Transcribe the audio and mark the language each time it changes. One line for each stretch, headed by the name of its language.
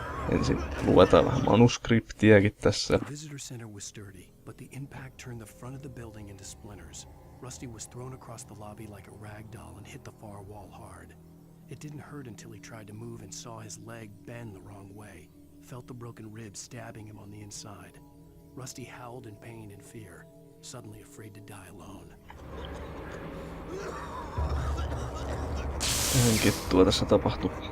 Finnish: Ensin luetaan vähän manuskriptiäkin tässä.
English: The visitor center was sturdy, but the impact turned the front of the building into splinters. Rusty was thrown across the lobby like a rag doll and hit the far wall hard. It didn't hurt until he tried to move and saw his leg bend the wrong way, felt the broken rib stabbing him on the inside. Rusty howled in pain and fear, suddenly afraid to die alone.
Finnish: Ihan kettua tässä tapahtuu.